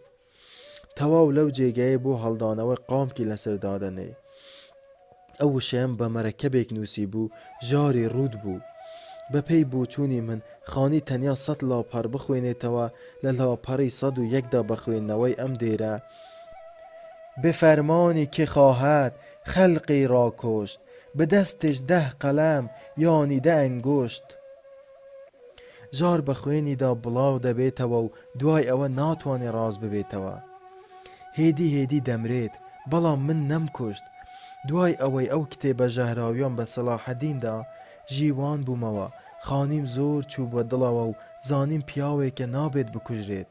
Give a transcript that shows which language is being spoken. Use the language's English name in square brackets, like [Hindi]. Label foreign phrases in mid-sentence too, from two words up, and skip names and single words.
[Central Kurdish] تەواو لەو جێگەیە بۆ هەڵدانەوەی قامکی لەسەر دادەنێ. ئەو وشەیەم بە مەرەکەبێک نووسی بوو، ژاری ڕوود بوو. بەپێی بۆچوونی من خانی تەنیا 100 لاپەڕ بخوێنێتەوە لە لاپەڕی 101دا بەخوێندنەوەی ئەم دێرە: [Persian] به فرمانی که خواهد خلقی را کشت، به دستش 10 قلم یانی 10 انگشت. [Central Kurdish] جار بە خوێنیدا بڵاو دەبێتەوە و دوای ئەوە ناتوانێ ڕاز ببێتەوە. هێدی دەمرێت، بەڵام من نەمکوشت. دوای ئەوەی ئەو کتێبە ژەهراویان بە سەلاحەدیندا ژیوان بوومەوە، خانیم زۆر چوو بە دڵەوە و زانیم پیاوێکە نابێت بکوژرێت.